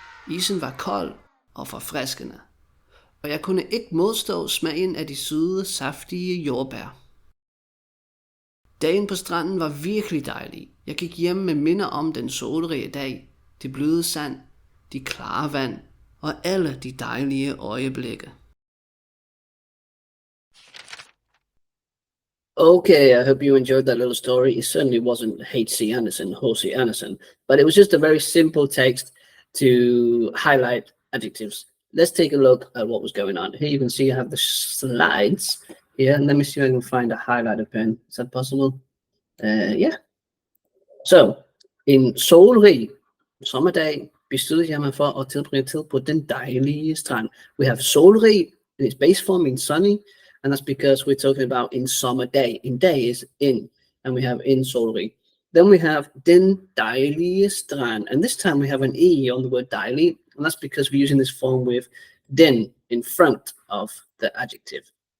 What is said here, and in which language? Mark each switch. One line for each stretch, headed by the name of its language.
Danish: Isen var kold og forfriskende, og jeg kunne ikke modstå smagen af de søde, saftige jordbær. Dagen på stranden var virkelig dejlig. Jeg gik hjem med minder om den solrige dag, det bløde sand, de klare vand og alle de dejlige øjeblikke.
English: Okay, I hope you enjoyed that little story. It certainly wasn't H.C. Andersen, but it was just a very simple text to highlight adjectives. Let's take a look at what was going on. Here you can see I have the slides here, and let me see if I can find a highlighter pen. Is that possible? Yeah. So,
Danish: en solrig sommerdag besluttede jeg mig for at tilbringe tid på den dejlige strand.
English: We have solrig in its base form, means sunny, and that's because we're talking about in summer day. In day is in, and we have in solrig. Then we have
Danish: den dejlige strand,
English: and this time we have an E on the word dejlig, and that's because we're using this form with den in front of the adjective.